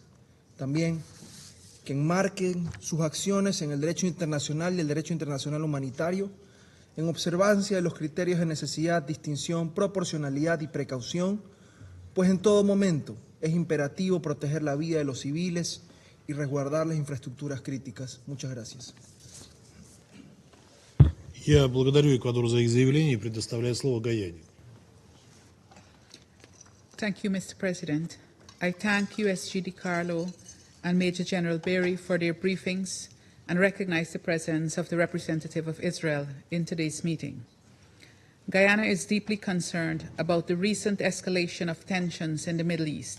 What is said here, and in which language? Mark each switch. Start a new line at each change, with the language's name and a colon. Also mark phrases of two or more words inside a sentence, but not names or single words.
Spanish: También que enmarquen sus acciones en el derecho internacional y el derecho internacional humanitario, en observancia de los criterios de necesidad, distinción, proporcionalidad y precaución, pues en todo momento es imperativo proteger la vida de los civiles y resguardar las infraestructuras críticas. Muchas gracias.
Russian: Я благодарю Эквадор за их заявление и предоставляю слово Гаяне.
English: Thank you, Mr. President. I thank USG Di Carlo and Major General Berry for their briefings and recognize the presence of the representative of Israel in today's meeting. Guyana is deeply concerned about the recent escalation of tensions in the Middle East.